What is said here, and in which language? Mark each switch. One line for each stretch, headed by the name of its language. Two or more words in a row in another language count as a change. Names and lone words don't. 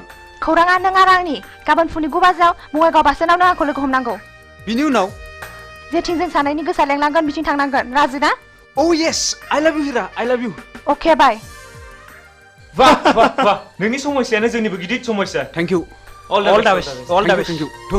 Bodo: खौराङा नों आरो आंनि गाबोन फुंनि 9 बाजियाव बङाइगाव बासस्टेन्डआव नों आंखौ लोगो हमनांगौ बिनि उनाव जेथिं जों सानैनि गोसोआ लेंलांगोन बिथिं थांनांगोन राजि ना
English: Oh yes, I love you हिरा, I love you. okay bye
Bodo: वाह नोंनि समस्यानो जोंनिबो गिदिर समस्या
English: Thank you. All the best. Thank you.